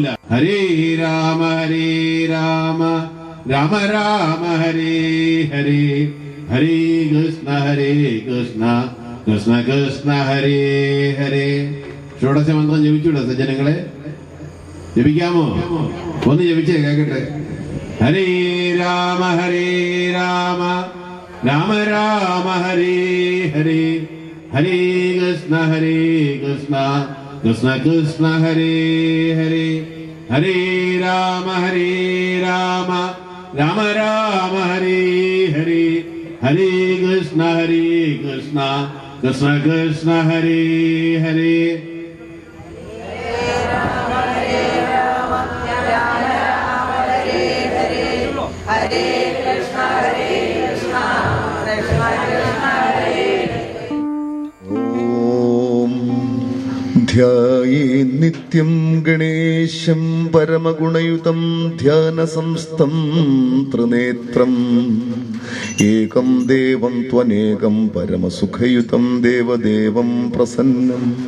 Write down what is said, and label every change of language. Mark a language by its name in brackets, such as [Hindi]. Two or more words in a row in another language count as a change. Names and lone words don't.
[Sanskrit] ഹരേ രാമ രാമ രാമ ഹരേ ഹരേ, ഹരേ കൃഷ്ണ കൃഷ്ണ കൃഷ്ണ ഹരേ ഹരേ. [Malayalam] ഷോഡശ മന്ത്രം ജപിച്ചൂടെ സജ്ജനങ്ങളെ? ജപിക്കാമോ? ഒന്ന് ജപിച്ചേ കേക്കട്ടെ. [Sanskrit] ഹരേ രാമ രാമ രാമ ഹരേ ഹരേ, ഹരേ കൃഷ്ണ കൃഷ്ണ കൃഷ്ണ ഹരേ ഹരേ, ഹരേ രാമ രാമ ഹരേ ഹരേ, ഹരേ കൃഷ്ണ കൃഷ്ണ ഹരേ ഹരേ. ഹരേ കൃഷ്ണ ഹരേ ധ്യായേ നിത്യം ഗണേശം പരമഗുണയുതം ധ്യാനസംസ്ഥം ത്രിനേത്രം ഏകം ദേവം ത്വനേകം പരമസുഖയുതം ദേവദേവം പ്രസന്നം